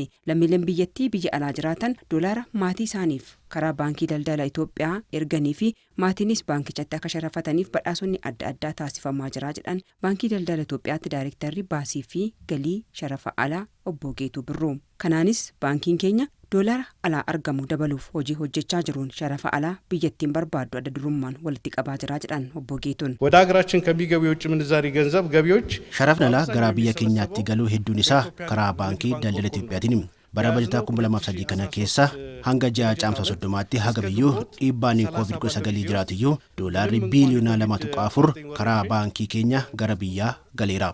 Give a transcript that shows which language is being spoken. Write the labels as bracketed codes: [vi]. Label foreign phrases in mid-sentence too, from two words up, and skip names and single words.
[om] Lammiileen biyyattii biyya alaa jiraatan $1 maatii isaaniif karaa baankii daldala Itoophiyaa erganii fi maatiinis baankichatti akka sharafataniif badhaasonni adda addaa taasifamaa jira jedhan baankii daldala Itoophiyaatti daayirektarri baasii fi galii sharafa alaa obbo Geetuu Birruu. Kanaanis baankiin keenya $1 alaa argamu dabaluuf hojii hojjechaa jiruun sharafa alaa biyyattiin barbaaddu adda durummaan walitti qabaa jira jedhan obbo Geetuun. [am] ወደ ሀገራችን ከሚገቡ የውጭ ምንዛሪ ገንዘብ ገቢዎች [om] sharafni alaa gara biyya keenyaatti galuu hedduun isaa karaa baankii daldala Itoophiyaatiin bara bajataa 2003 kana keessa hanga ji'a caamsaa 30tti haga biyyuu dhiibbaan COVID-19 jiraatiyyuu $2 biiliyoona 2.4 karaa baankii keenya gara biyyaa galeera.